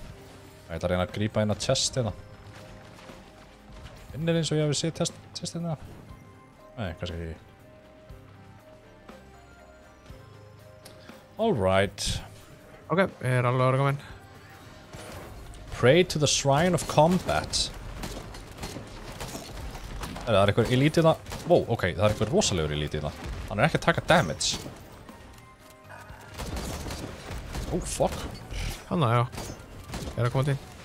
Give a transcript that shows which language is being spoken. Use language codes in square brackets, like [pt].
[is] Ég ætla að reyna að grípa inn að chest hérna. Finnir eins og ég hefði séð test hérna. Nei, kannski ekki. [en] Alright. [is] Ok, ég er alveg að vera komin. [en] Pray to the shrine of combat. [is] Það er eitthvað elite hérna. Wow, ok, það er eitthvað rosalegur elite hérna. Hann er ekki að taka damage. [en] Oh, fuck. [is] Hanna, já. Ég er að koma til.